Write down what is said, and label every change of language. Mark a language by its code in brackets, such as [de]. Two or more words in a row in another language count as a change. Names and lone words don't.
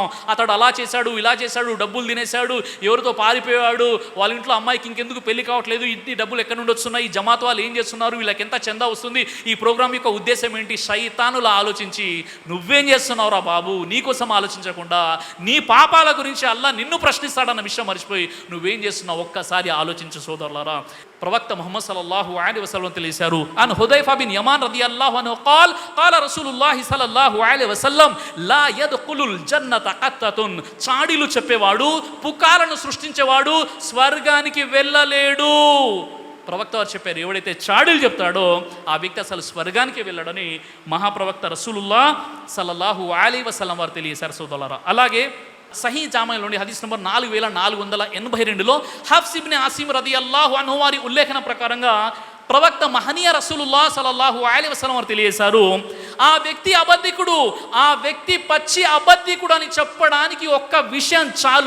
[te] అతడు అలా చేశాడు, ఇలా చేశాడు, డబ్బులు తినేశాడు, ఎవరితో పారిపోయాడు, వాళ్ళ ఇంట్లో అమ్మాయికి ఇంకెందుకు పెళ్లి కావట్లేదు, ఇన్ని డబ్బులు ఎక్కడి నుండి వస్తున్నాయి, ఈ జమాత్ వాళ్ళు ఏం చేస్తున్నారు, వీళ్ళకి ఎంత చందా వస్తుంది, ఈ ప్రోగ్రామ్ యొక్క ఉద్దేశం ఏంటి, శైతానులా ఆలోచించి నువ్వేం చేస్తున్నావురా బాబు, నీకోసం ఆలోచించకుండా నీ పాపాల గురించి అల్లా నిన్ను ప్రశ్నిస్తాడన్న విషయం మర్చిపోయి నువ్వేం చేస్తున్నావు ఒక్కసారి ఆలోచించు సోదరులారా. ప్రవక్త ముహమ్మద్ [ar] صلى الله عليه وسلم తెలియజేశారు, عن حذيفة بن اليمان رضي الله عنه قال قال رسول الله صلى الله عليه وسلم لا يدخل الجنة قطة. [te] చాడీలు చెప్పేవాడు, పుకాలను సృష్టించేవాడు స్వర్గానికి వెళ్ళలేడు. ప్రవక్త వారు చెప్పారు, ఎవడైతే చాడీలు చెప్తాడో ఆ వ్యక్తి అసలు స్వర్గానికి వెళ్ళడని మహాప్రవక్త రసూలుల్లాహ్ [ar] صلى الله عليه وسلم [te] వారు తెలియజేశారు సోదరులారా. అలాగే సహీ జామాలోని హదీస్ నంబర్ 4482లో హఫ్స్ ఇబ్న్ ఆసిమ్ [ar] رضي الله عنه [te] వారి ఉల్లేఖన ప్రకారంగా ప్రవక్త మహనీయ రసూలుల్లాహ్ [ar] صلى الله عليه وسلم [te] వారు తెలియజేశారు, ఆ వ్యక్తి అబద్ధికుడు, ఆ వ్యక్తి పచ్చి అబద్ధికుడు అని చెప్పడానికి ఒక్క విషయం చాలు.